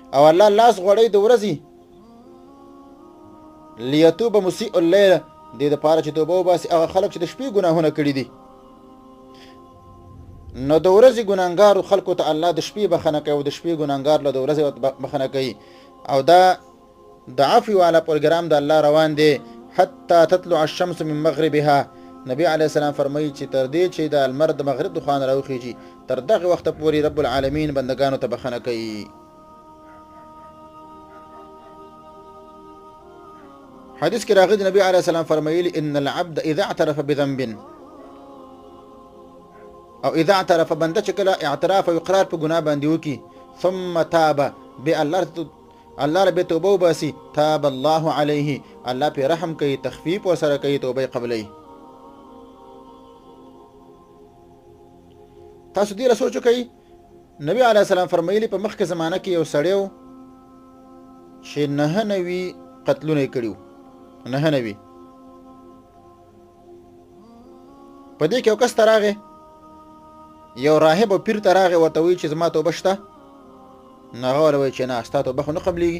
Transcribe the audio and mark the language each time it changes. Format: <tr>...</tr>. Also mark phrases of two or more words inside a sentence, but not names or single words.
<ps>او الله لاس غوړی د ورځې</ps> <ar>لیتوب مسیء الليل</ar> <ps>دې د پاره چې توبه وباسي هغه خلک چې د شپې ګناهونه کړي دي. نو د ورځې ګناهګار خلکو ته الله د شپې بخښنه کوي او د شپې ګناهګار له د ورځې بخښنه کوي. او دا د عفو والا پروګرام د الله روان دی</ps> <ar>حتی تطلع الشمس من مغربها.</ar> <ps>نبی</ps> <ar>علیه السلام</ar> <ps>فرمایي چې تر دې چې د لمر د مغرب د خوانه راوخیږي تر دغه وخت پورې</ps> <ar>رب العالمین</ar> <ps>بندگانو ته بخښنه کوي. حدیث کې راغلی نبی</ps> <ar>علیه السلام</ar> <ps>فرمایلی</ps> <ar>ان العبد اذا اعترف بذنب او اذا اعترف</ar> <ps>بنده چې کله اعتراف او اقرار په ګناه باندې وکي</ps> <ar>ثم تاب</ar> <ps>به الله رب توبه وباسي</ps> <ar>تاب الله عليه</ar> <ps>الله په رحم کوي تخفیف وسره کوي توبه قبلي. تاسو دې سوچ کوئ نبی</ps> <ar>علیه السلام</ar> <ps>فرمایلی په مخکې زمانه کې یو سړی چې 99 قتلونه کړیو 99 په دې کې یو کس تراغه یو راهب او پیر تراغه ورته وی چې زما توبه شته نه غوړوي چې نه ستاسو توبه خو نه قبليږي.</ps>